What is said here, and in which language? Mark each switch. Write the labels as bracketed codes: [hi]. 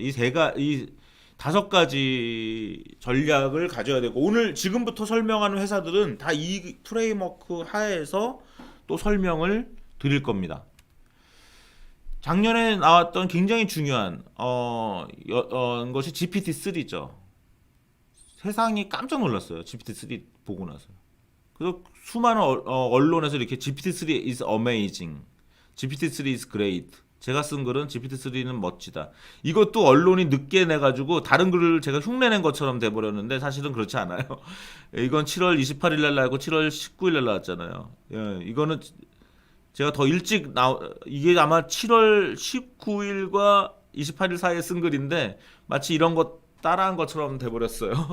[ko] 이 5가지 전략을 가져야 되고 오늘 지금부터 설명하는 회사들은 다 이 프레임워크 하에서 또 설명을 드릴 겁니다. 작년에 나왔던 굉장히 중요한 것이 GPT-3죠. 세상이 깜짝 놀랐어요. GPT-3 보고 나서. 그래서 수많은 언론에서 이렇게 [en] GPT-3 is amazing, GPT-3 is great. [ko] 제가 쓴 글은 GPT-3는 멋지다. 이것도 언론이 늦게 내가지고 다른 글을 제가 흉내낸 것처럼 돼버렸는데 사실은 그렇지 않아요. 이건 7월 28일 날 나왔고 7월 19일 날 나왔잖아요. 예, 이거는 제가 더 일찍 이게 아마 7월 19일과 28일 사이에 쓴 글인데 마치 이런 것 따라한 것처럼 돼버렸어요.